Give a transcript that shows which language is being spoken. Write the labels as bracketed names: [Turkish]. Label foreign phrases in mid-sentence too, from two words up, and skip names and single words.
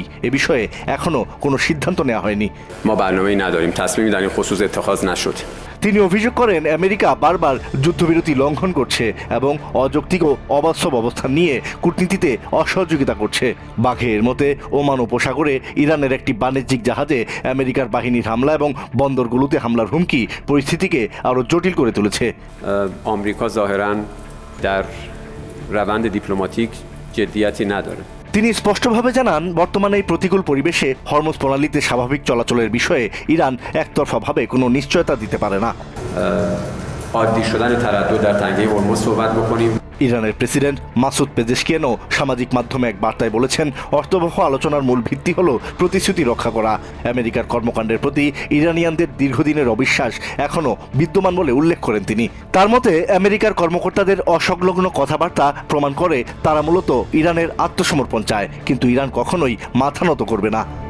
[Bangla] এ বিষয়ে এখনো কোনো সিদ্ধান্ত নেওয়া হয়নি। তিনি অভিযোগ করেন, আমেরিকা বারবার যুদ্ধবিরতি লঙ্ঘন করছে এবং অযৌক্তিক ও অবাস্তব অবস্থান নিয়ে কূটনীতিতে অসহযোগিতা করছে। বাঘের মতে, ওমান উপসাগরে ইরানের একটি বাণিজ্যিক জাহাজে আমেরিকার বাহিনীর হামলা এবং বন্দরগুলোতে হামলার হুমকি পরিস্থিতিকে আরও জটিল করে তুলেছে। [Persian] آمریکا ظاهراً در روند دیپلماتیک جدیتی نداره। [Bangla] তিনি স্পষ্টভাবে জানান, বর্তমানে এই প্রতিকূল পরিবেশে হরমুজ প্রণালীতে স্বাভাবিক চলাচলের বিষয়ে ইরান একতরফাভাবে কোনো নিশ্চয়তা দিতে পারে না। [Persian] عادی شدن تردد در تنگه هرمز صحبت بکنیم। [Bangla] ইরানের প্রেসিডেন্ট মাসুদ পেজেশকিয়ানও সামাজিক মাধ্যমে এক বার্তায় বলেছেন, অর্থবহ আলোচনার মূল ভিত্তি হল প্রতিশ্রুতি রক্ষা করা। আমেরিকার কর্মকাণ্ডের প্রতি ইরানিয়ানদের দীর্ঘদিনের অবিশ্বাস এখনও বিদ্যমান বলে উল্লেখ করেন তিনি। তার মতে, আমেরিকার কর্মকর্তাদের অসংলগ্ন কথাবার্তা প্রমাণ করে তারা মূলত ইরানের আত্মসমর্পণ চায়, কিন্তু ইরান কখনোই মাথা নত করবে না।